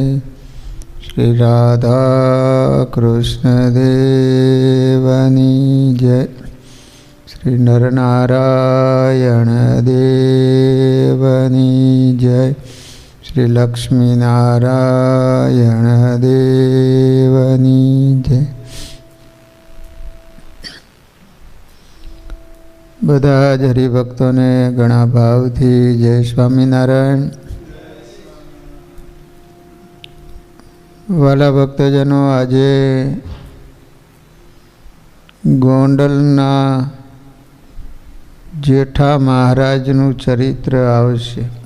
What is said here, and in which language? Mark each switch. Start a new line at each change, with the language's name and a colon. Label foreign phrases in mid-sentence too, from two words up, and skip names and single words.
Gujarati: શ્રી રાધા કૃષ્ણ દેવની જય। શ્રી નરનારાયણ દેવની જય। શ્રી લક્ષ્મી નારાયણ દેવની જય। બધા જ હરિભક્તોને ઘણા ભાવથી જય સ્વામિનારાયણ। વાલા ભક્તજનો, આજે ગોંડલના જેઠા મહારાજનું ચરિત્ર આવશે।